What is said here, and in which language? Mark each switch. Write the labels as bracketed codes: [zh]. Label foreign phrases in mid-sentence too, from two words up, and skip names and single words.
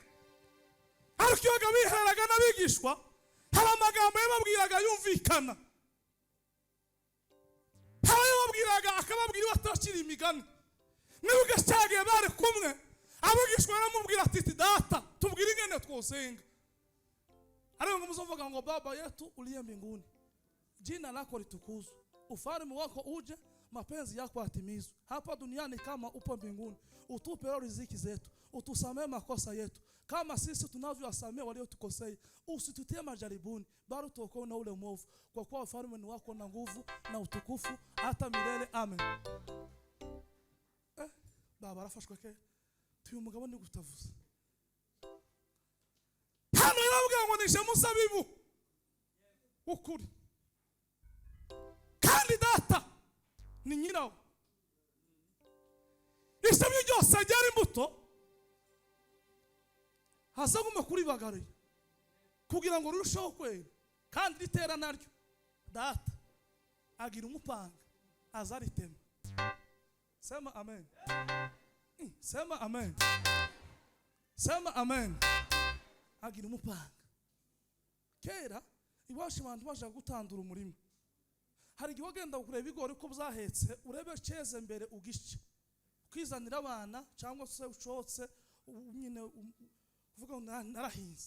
[rw] Ariko iyo biheraga n'abigishwa hari amagambo yababwiraga yumvikana. Hari yababwiraga akababwira batakiri imigani. Nibuge cyagiye bari kumwe abigishwa baramubwira ati data tubwire ingene twosenga. Ariko muzovuga ngo [sw] baba yetu uliye mbinguni. Jina lako litukuzwe. Ufalme wako uje, mapenzi yako yatimizwe hapa duniani kama upo mbinguni. Utupe riziki zetu, utusamee makosa yetu kama sisi tunavyowasamea waliotukosea. Usitutie majaribuni, bali tuokoe na ule mwovu, kwa kuwa ufalme ni wako na nguvu na utukufu hata milele. Amen. [rw] Baba arafashwe ke tuyu mugabo ni gutavuza. Hano yaravuga ngo nishe musabibu ukuri. Kandi data ni nyirawo. Isabye byose ajyara imbuto hazagume kuri bagari kugira ngo rurusheho kwera kandi ritera naryo. Data agira umupanga azaritema. [sw] Sema amen. Sema amen. Sema amen. [rw] agira umupanga. Kera iwacu abantu baje gutandura umurima, hari igihe wagenda kureba ibigori ko byahetse, urebe cyeze mbere ugice kwizanira abana cyangwa se ucotse nyine uvuga ngo narahinze.